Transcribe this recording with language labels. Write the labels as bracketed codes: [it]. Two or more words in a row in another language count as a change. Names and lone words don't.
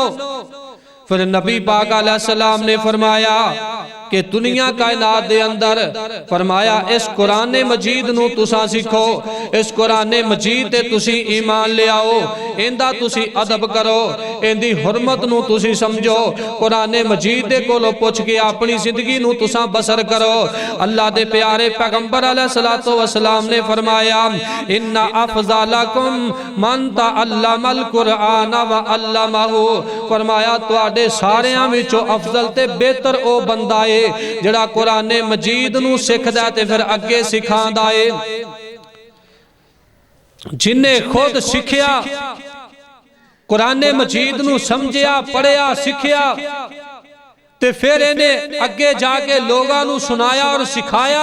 [pa] فیر نبی پاک علیہ السلام نے فرمایا کہ دنیا کائنات دے اندر فرمایا اس قرآن مجید نوں تسا سکھو، اس قرآن مجید تے تسی ایمان لے آؤ، ایندا تسی ادب کرو، ایندی حرمت نوں تسی سمجھو، قرآن مجید دے کولوں پچھ کے اپنی زندگی نوں تسا بسر کرو. اللہ دے پیارے پیغمبر علیہ الصلاۃ والسلام نے فرمایا [ar] إن أفضلكم من تعلم القرآن و علمه. [pa] فرمایا تہاڈے ساریاں وچوں افضل تے بہتر او بندہ ہے جڑا قرآن مجید نوں سکھدا تے فیر اگے سکھاندا ہے. جنہے خود سکھیا قرآن مجید نوں سمجھیا پڑھیا سکھیا تے فیر انہے اگے جاکے لوکاں نوں سنایا اور سکھایا.